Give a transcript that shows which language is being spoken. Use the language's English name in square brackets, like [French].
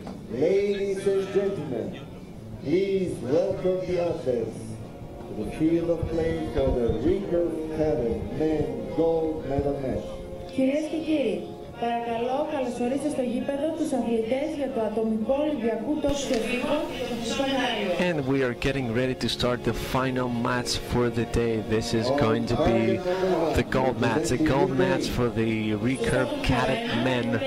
[English] Ladies and gentlemen, please welcome the athletes to the field of play for the recurve pattern men gold medal match. [Greek] Κυρίες και κύριοι, παρακαλώ καλωσορίστε στο γήπεδο τους αθλητές για το ατομικό Ολυμπιακού τόσου εφήβων στο Μάριο. [English] And we are getting ready to start the final match for the day. This is going to be the gold match for the recurve cadet men.